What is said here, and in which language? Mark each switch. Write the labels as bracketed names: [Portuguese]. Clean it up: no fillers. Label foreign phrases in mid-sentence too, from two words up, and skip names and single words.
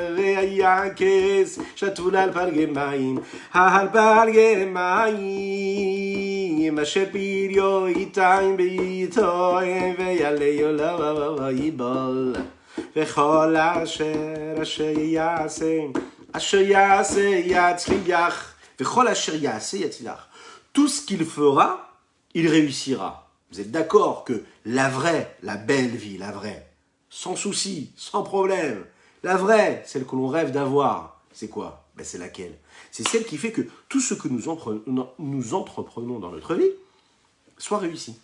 [Hebrew] והיה קץ שתול על פלגי מים, אשר פריו ייתן בעיתו, ויעלהו לא ייבול. וכל אשר יעשה יצליח. וכל אשר יעשה יצליח. [French] Tout ce qu'il fera, il réussira. Vous êtes d'accord que la vraie, la belle vie, la vraie, sans souci, sans problème, la vraie, celle que l'on rêve d'avoir, c'est quoi? Ben c'est laquelle? C'est celle qui fait que tout ce que nous entreprenons dans notre vie soit réussi.